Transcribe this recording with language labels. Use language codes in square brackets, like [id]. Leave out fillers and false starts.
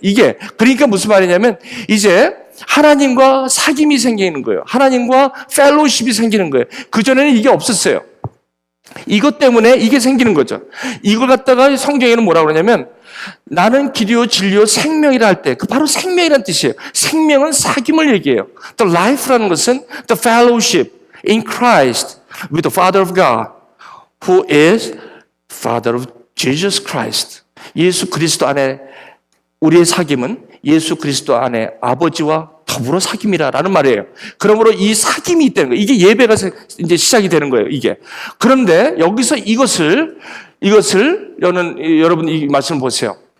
[ko] 이게 그러니까 무슨 말이냐면 이제 하나님과 사귐이 생기는 거예요. 하나님과 펠로우십이 생기는 거예요. 그전에는 이게 없었어요. 이것 때문에 이게 생기는 거죠. 이걸 갖다가 성경에는 뭐라고 그러냐면 나는 길이요 진리요 생명이라 할 때 그 바로 생명이라는 뜻이에요. 생명은 사귐을 얘기해요. [en] The life라는 것은 the fellowship in Christ with the Father of God, who is Father of Jesus Christ. [ko] 예수 그리스도 안에 우리의 사귐은 예수 그리스도 안에 아버지와 더불어 사귐이라는 말이에요. 그러므로 이 사귐이 있다는 거예요. 이게 예배가 이제 시작이 되는 거예요, 이게. 그런데 여기서 이것을 여러분 이 말씀 보세요.